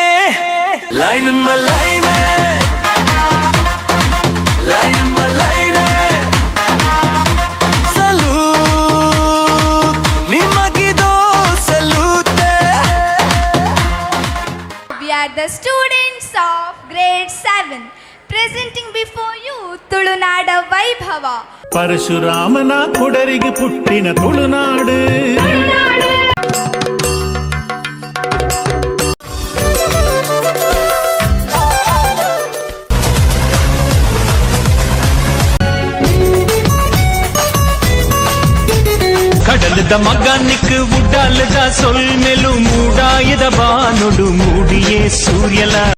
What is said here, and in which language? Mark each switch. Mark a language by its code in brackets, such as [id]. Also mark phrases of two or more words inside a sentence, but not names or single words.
[en] Line in my line. Line in my line. [kn] Salute, nimagido salute. [en] We are the students of grade 7 presenting before you ತುಳುನಾಡ ವೈಭವ. [tcy] ಪರಶುರಾಮನ ಕೊಡರಿಗೆ ಪುಟ್ಟಿನ ತುಳುನಾಡು. ಕಡಲದ ಮಗನಿಕ್ ಉಡಾಲದ ಸೊಲ್ಮೆಲು ಮೂಡಾಯದ ಬಾನುಡು ಮೂಡಿಯೇ ಸೂರ್ಯಲ.